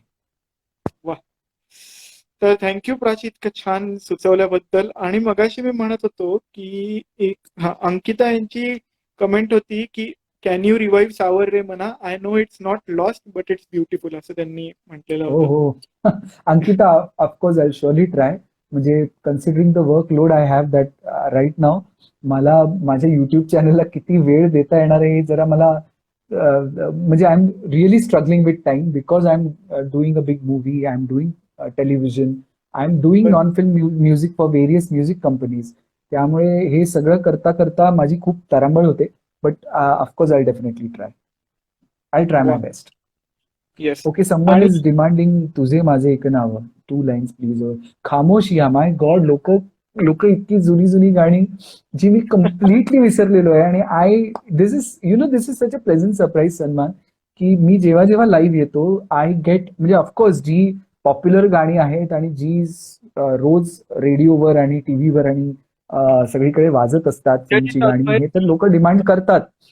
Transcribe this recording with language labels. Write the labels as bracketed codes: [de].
[mr] खरं. वा. तर थँक्यू प्राची, इतकं छान सुचवल्याबद्दल. आणि मगाशी मी म्हणत होतो की अंकिता यांची कमेंट होती की [en] can you revive Savar Re म्हणा, I know it's not lost but it's beautiful, [mr] असं त्यांनी म्हटलेलं हो होतं. हो. [en] Ankita, of course I surely try. म्हणजे considering the work load I have that right now, [mr] मला माझ्या युट्यूब चॅनलला किती वेळ देता येणार आहे हे जरा मला म्हणजे [en] I am really struggling with time because I am doing a big movie, I am doing television, I am doing non film music for various music companies. [mr] त्यामुळे हे सगळं करता करता माझी खूप तारांबळ होते. [en] But of course I definitely try. I try my [mr] वा. [en] Best. Yes. Okay, someone [mr] आणि [en] is demanding [mr] तुझे माझे एक नाव, [en] 2 lines please. [mr] Khamoshiyan, [en] my God, [mr] लोक लोक इतकी जुनी जुनी गाणी जी मी कम्प्लिटली विसरलेलो आहे. आणि [en] this is such a pleasant surprise [mr] सन्मान, की मी जेव्हा जेव्हा लाईव्ह येतो [en] I get, [mr] म्हणजे ऑफकोर्स जी पॉप्युलर गाणी आहेत आणि जी रोज रेडिओवर आणि टीव्हीवर आणि सगळीकडे वाजत असतात फिल्मची गाणी, हे तर लोक डिमांड करतात.